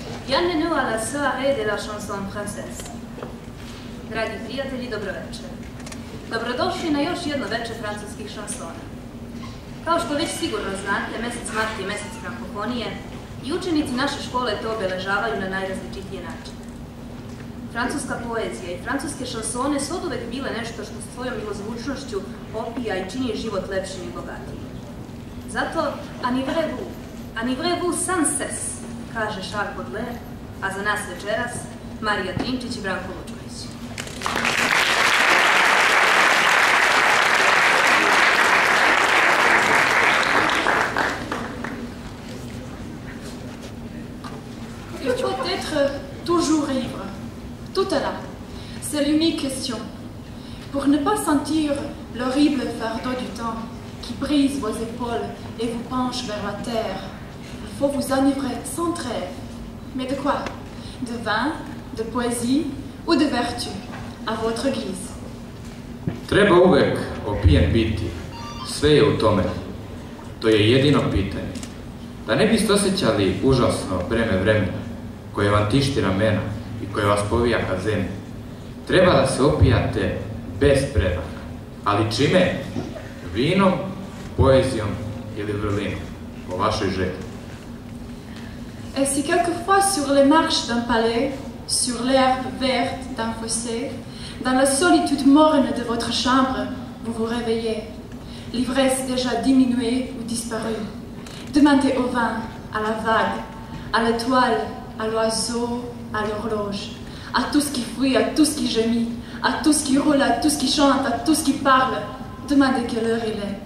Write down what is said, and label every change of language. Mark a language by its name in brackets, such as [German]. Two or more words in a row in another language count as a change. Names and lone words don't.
[French] Bienvenue à la soirée de la chanson française. [Serbian] Dragi prijatelji, dobroveče. Dobrodošli na još jedno veče francuskih šansona. Kao što već sigurno znate, mesec mart je mesec frankofonije i učenici naše škole to obeležavaju na najrazličitije načine. Francuska poezija i francuske šansone su oduvek bile nešto što svojom milozvučnošću opija i čini život lepšim i bogatijim. Zato, [French] enivrez-vous sans cesse, [Serbian] kaže Charles Baudelaire, a za nas večeras Marija Trinčić i Branko Vučković. [French] Il faut être toujours ivre, tout à l'heure. C'est l'unique question. Pour ne pas sentir l'horrible fardeau du temps qui brise vos épaules et vous penche vers la terre, il faut vous enivrer sans trêve. Mais de quoi? De vin, de poésie ou de vertu, à votre guise. [Serbian] Treba uvek opijen biti, sve je u tome. To je jedino pitanje. Da ne biste osjećali užasno breme vremena, koje vam tišti ramena i koje vas povija ka zemlji. Treba da se opijate bez predaha. Ali čime? Vinom, poezijom ili vrlinom, po vašoj želji. [French] Et si quelquefois sur les marches d'un palais, sur l'herbe verte d'un fossé, dans la solitude morne de votre chambre, vous vous réveillez, l'ivresse déjà diminuée ou disparue, demandez au vin, à la vague, à l'étoile, à l'oiseau, à l'horloge, à tout ce qui fuit, à tout ce qui gémit, à tout ce qui roule, à tout ce qui chante, à tout ce qui parle, demandez quelle heure il est.